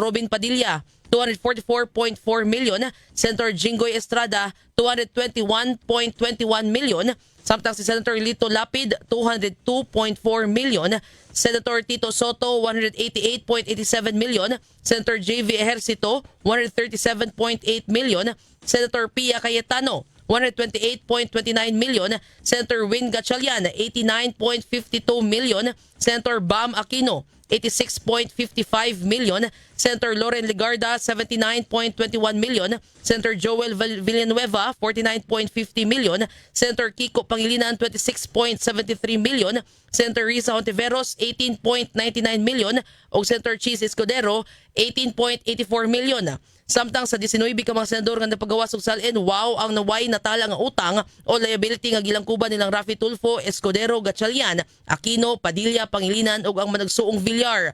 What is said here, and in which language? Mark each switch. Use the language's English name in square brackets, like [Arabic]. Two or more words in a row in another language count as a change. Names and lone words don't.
[Cebuano] Robin Padilla 244.4 million, Senator Jinggoy Estrada 221.21 million, samtang si Senator Lito Lapid 202.4 million, Senator Tito Soto 188.87 million, Senator JV Ejercito 137.8 million, Senator Pia Cayetano 128.29 million, Senator Win Gatchalian 89.52 million, Senator Bam Aquino 86.55 million, Senator Loren Legarda 79.21 million, Senator Joel Villanueva 49.50 million, Senator Kiko Pangilinan 26.73 million, Senator Risa Hontiveros 18.99 million ug Senator Cheese Escudero 18.84 million. Samtang sa 19 ka mga senador nga napagawas og salin, wow ang naway natala nga utang o liability nga gilangkuban nilang Raffy Tulfo, Escudero, Gatchalian, Aquino, Padilla, Pangilinan ug ang managsuong Villar.